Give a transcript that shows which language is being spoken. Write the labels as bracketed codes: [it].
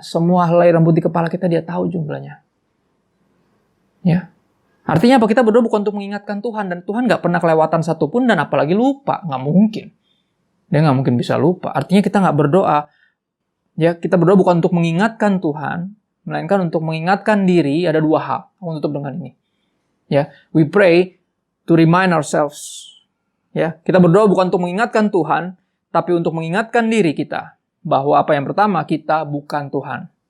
[id] Semua helai rambut di kepala kita Dia tahu jumlahnya. Ya. Artinya apa? Kita berdoa bukan untuk mengingatkan Tuhan. Dan Tuhan nggak pernah kelewatan satu pun dan apalagi lupa. Nggak mungkin. Dia nggak mungkin bisa lupa. Artinya kita nggak berdoa. Ya, kita berdoa bukan untuk mengingatkan Tuhan, melainkan untuk mengingatkan diri. Ada dua hal. Aku tutup dengan ini. [en] Ya, we pray to remind ourselves. [id] Ya, kita berdoa bukan untuk mengingatkan Tuhan, tapi untuk mengingatkan diri kita bahwa apa yang pertama, kita bukan Tuhan.